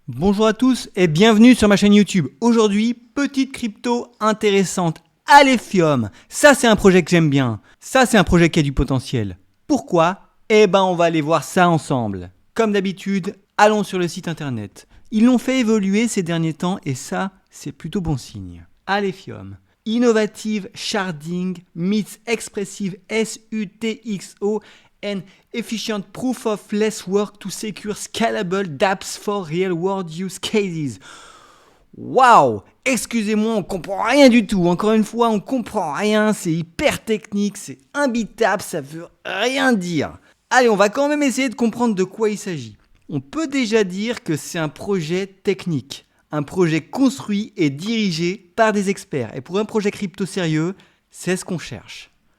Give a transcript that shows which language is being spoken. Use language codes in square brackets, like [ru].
[fr] Bonjour à tous et bienvenue sur ma chaîne YouTube. Aujourd'hui, petite crypto intéressante, Alephium. Ça, c'est un projet que j'aime bien. Ça, c'est un projet qui a du potentiel. Pourquoi? On va aller voir ça ensemble. Comme d'habitude, allons sur le site internet. Ils l'ont fait évoluer ces derniers temps et ça, c'est plutôt bon signe. Alephium. [en] Innovative Sharding meets Expressive SUTXO and efficient proof of less work to secure scalable dApps for real world use cases. Waouh! [fr] Excusez-moi, on comprend rien du tout. Encore une fois, on comprend rien. C'est hyper technique, c'est imbitable, ça veut rien dire. Allez, on va quand même essayer de comprendre de quoi il s'agit. On peut déjà dire que c'est un projet technique. Un projet construit et dirigé par des experts. Et pour un projet crypto sérieux, c'est ce qu'on cherche.